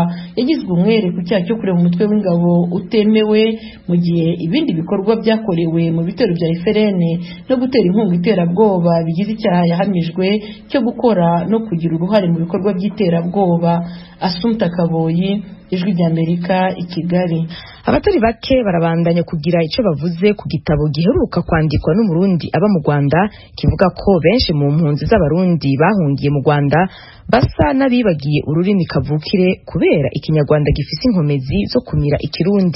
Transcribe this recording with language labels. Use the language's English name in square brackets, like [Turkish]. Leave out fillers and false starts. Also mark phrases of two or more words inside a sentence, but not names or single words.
[Rundi] Yagizwe umwere ku cyaha cyo kureba umutwe w'ingabo utemewe, mu gihe ibindi bikorwa byakorewe mu bitero bya FRN no gutera inkunga iterabwoba bigize icyaha yahamijwe cyo gukora no kugira uruhare mu bikorwa by'iterabwoba. Assumpta Kaboyi, Ijwi ry'Amerika, i Kigali. Abatari bake barabandanya kugira icyo bavuze ku gitabo giheruka kwandikwa n'umurundi aba mu Rwanda kivuga ko benshi mu mpunzi z'abarundi bahungiye mu Rwanda basa n'abibagiye ururimi kavukire kubera ikinyarwanda gifise inkomezi zo kumira ikirundi.